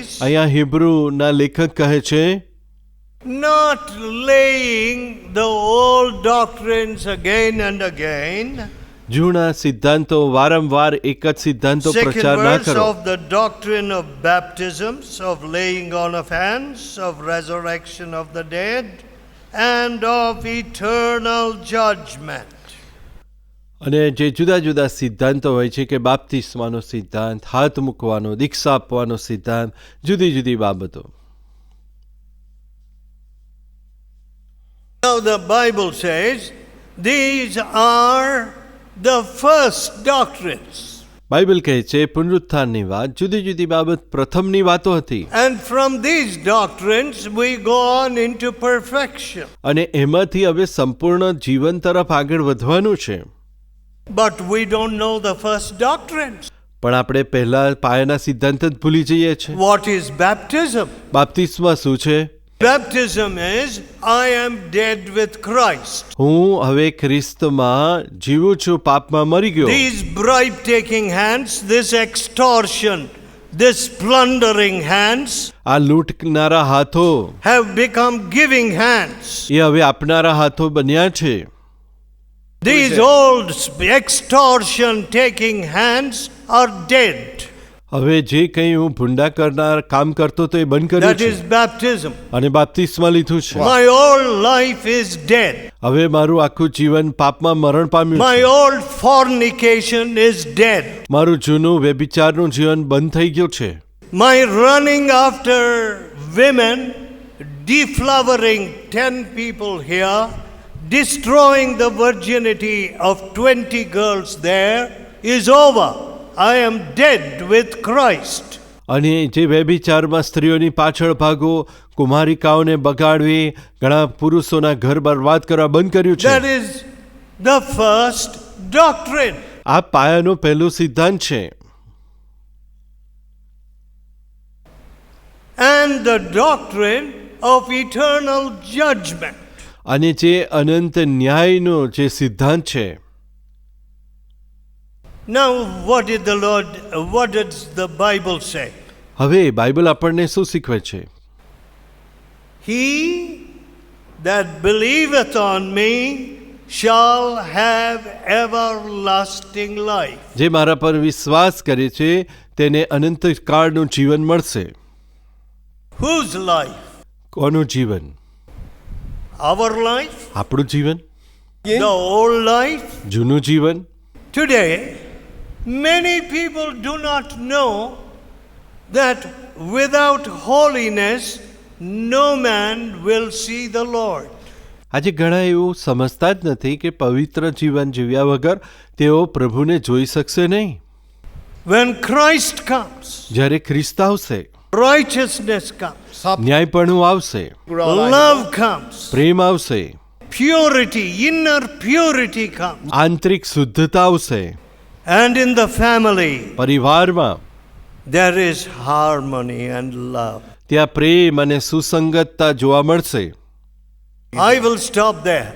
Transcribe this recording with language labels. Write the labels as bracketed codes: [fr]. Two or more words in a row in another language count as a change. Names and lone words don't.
[gu] અહીંયા હિબ્રુના લેખક કહે છે, [en] not laying the old doctrines again and again. [gu] જૂના સિદ્ધાંતો વારંવાર એક જ સિદ્ધાંતો [en] Second [gu] પ્રચાર ના [en] verse [gu] કરો. [en] of the doctrine of baptisms, of laying on of hands, of resurrection of the dead, and of eternal judgment. [gu] અને જે જુદા જુદા સિદ્ધાંતો હોય છે કે બાપ્તિસ્માનો સિદ્ધાંત, હાથ મૂકવાનો, દીક્ષા આપવાનો સિદ્ધાંત, જુદી જુદી બાબતો. [en] Now the Bible says these are the first doctrines. [gu] બાઇબલ કહે છે પુનરુત્થાનની વાત, જુદી જુદી બાબત પ્રથમની વાતો હતી. [en] And from these doctrines we go on into perfection. [gu] અને એમાંથી હવે સંપૂર્ણ જીવન તરફ આગળ વધવાનું છે. [en] But we don't know the first doctrines. [gu] પણ આપણે પહેલા પાયાના સિદ્ધાંત જ ભૂલી જઈએ છીએ. [en] What is baptism? [gu] બાપ્તિસ્મા શું છે? [en] Baptism is I am dead with Christ. [gu] હું હવે ખ્રિસ્તમાં જીવું છું, પાપમાં મરી ગયો. [en] These bribe-taking hands, this extortion, this plundering hands [gu] આ લૂંટનારા હાથો [en] have become giving hands. [gu] એ હવે આપનારા હાથો બન્યા છે. [en] These old extortion-taking hands are dead. [gu] હવે જે કંઈ હું ભૂંડા કરનાર કામ કરતો તો એ બંધ કર્યું [en] That [gu] છે [en] is baptism. [gu] અને બાપ્તિસ્મા લીધું છે. [en] My old life is dead. [gu] હવે મારું આખું જીવન પાપમાં મરણ પામ્યું [en] My [gu] છે. [en] old fornication is dead. [gu] મારું જૂનું વ્યભિચારનું જીવન બંધ થઈ ગયું છે. [en] My running after women, deflowering 10 people here, destroying the virginity of 20 girls there is over. I am dead with Christ. [gu] અને જે વ્યભિચારમાં સ્ત્રીઓની પાછળ ભાગો, કુમારિકાઓને બગાડવી, ઘણા પુરુષોના ઘર બરબાદ કરવા બંધ કર્યું છે. [en] That is the first doctrine. [gu] આ પાયાનો પહેલો સિદ્ધાંત છે. [en] And the doctrine of eternal judgment. [gu] અને જે અનંત ન્યાયનો જે સિદ્ધાંત છે. [en] Now, what does the Bible say? [gu] હવે બાઇબલ આપણને શું શીખવે છે? [en] He that believeth on me shall have everlasting life. [gu] જે મારા પર વિશ્વાસ કરે છે તેને અનંતકાળનું જીવન મળશે. [en] Whose life? [gu] કોનું જીવન? [en] Our life? [gu] આપણું જીવન? [en] The old life? [gu] જૂનું જીવન? [en] Today, many people do not know that without holiness, no man will see the Lord. [gu] આજે ઘણા એવું સમજતા જ નથી કે પવિત્ર જીવન જીવ્યા વગર તેઓ પ્રભુને જોઈ શકશે નહીં. [en] When Christ comes, [gu] જ્યારે ખ્રિસ્ત આવશે, [en] righteousness comes, [gu] ન્યાયપણું આવશે, [en] love comes, [gu] પ્રેમ આવશે, [en] purity, inner purity comes. [gu] આંતરિક શુદ્ધતા આવશે, [en] And in the family, [gu] પરિવારમાં [en] there is harmony and love. [gu] ત્યાં પ્રેમ અને સુસંગતતા જોવા મળશે. [en] I will stop there.